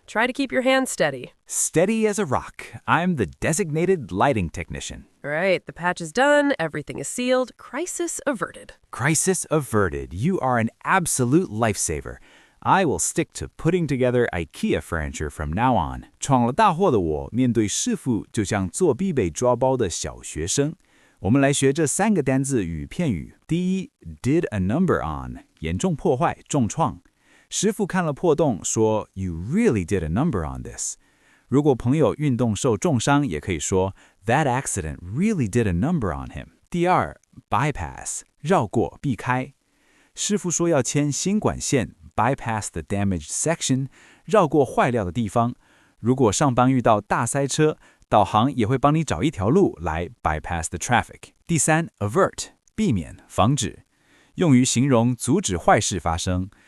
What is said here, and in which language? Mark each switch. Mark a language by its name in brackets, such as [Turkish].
[English] Try to keep your hand steady. Steady as a rock. I'm the designated lighting technician. All right, the patch is done. Everything is sealed. Crisis averted. Crisis averted. You are an absolute lifesaver. I will stick to putting together IKEA furniture from now on. [Chinese] 闯了大祸的我，面对师傅就像作弊被抓包的小学生。我们来学这3个单字与片语。第一 ， [English] did a number on， [Chinese] 严重破坏、重创。师傅看了破洞，说 [English] "You really did a number on this." [Chinese] 如果朋友运动受重伤，也可以说 [English] "That accident really did a number on him." [Chinese] 第二 ，bypass， 绕过、避开。师傅说要牵新管线 ， [English] bypass the damaged section， [Chinese] 绕过坏掉的地方。如果上班遇到大塞车，导航也会帮你找一条路来 [English] bypass the traffic。 [Chinese] 第三 ，avert， 避免、防止，用于形容阻止坏事发生。